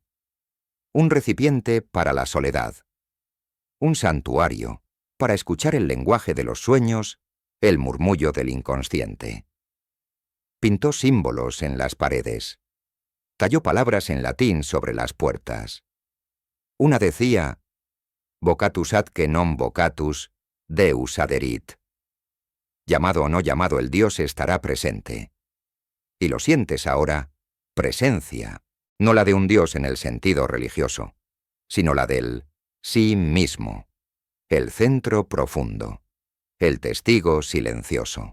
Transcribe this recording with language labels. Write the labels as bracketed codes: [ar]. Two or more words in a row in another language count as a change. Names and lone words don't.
[es] Un recipiente para la soledad. Un santuario para escuchar el lenguaje de los sueños, el murmullo del inconsciente. Pintó símbolos en las paredes. Talló palabras en latín sobre las puertas. Una decía, [la] vocatus atque non vocatus, Deus aderit. [es] Llamado o no llamado, el Dios estará presente. Y lo sientes ahora, presencia, no la de un Dios en el sentido religioso, sino la del sí mismo, el centro profundo, el testigo silencioso.